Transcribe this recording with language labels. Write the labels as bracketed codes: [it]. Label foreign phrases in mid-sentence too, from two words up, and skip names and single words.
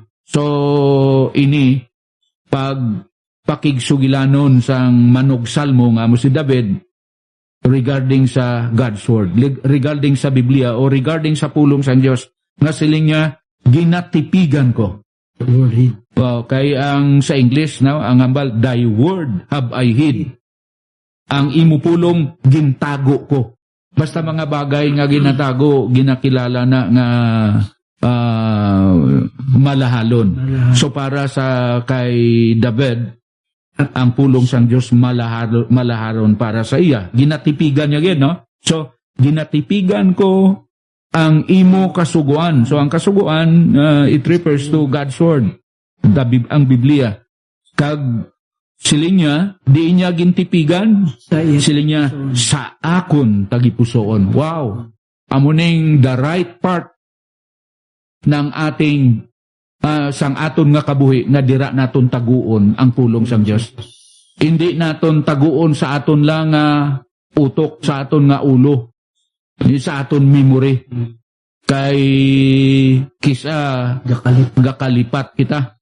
[hil] So ini pakigsugilanon sang manugsalmo nga mo si David regarding sa [en] God's word, [hil] regarding sa Biblia o regarding sa pulong sang Dios nga siling niya ginatipigan ko. Wow, kay ang sa English now ang ambal [en] thy word have I hid. [hil] Ang imo pulong gintago ko. Basta mga bagay nga ginatago, ginakilala na nga malahalon. So para sa kay David, ang pulong sang Dios malaharon para sa iya. Ginatipigan niya gid, no? So ginatipigan ko ang imo kasuguan. So ang kasuguan [en] it refers to God's word, [hil] ang Biblia. Kag siling niya, di niya gintipigan, siling niya sa akon tagipusoon. Wow. Amo ning [en] the right part [tl] ng ating [hil] sang aton nga kabuhi nga dira naton taguon ang pulong sang Dios. Hindi naton taguon sa aton lang utok, sa aton nga ulo, sa aton memory. Kay kisa gakalipat kita.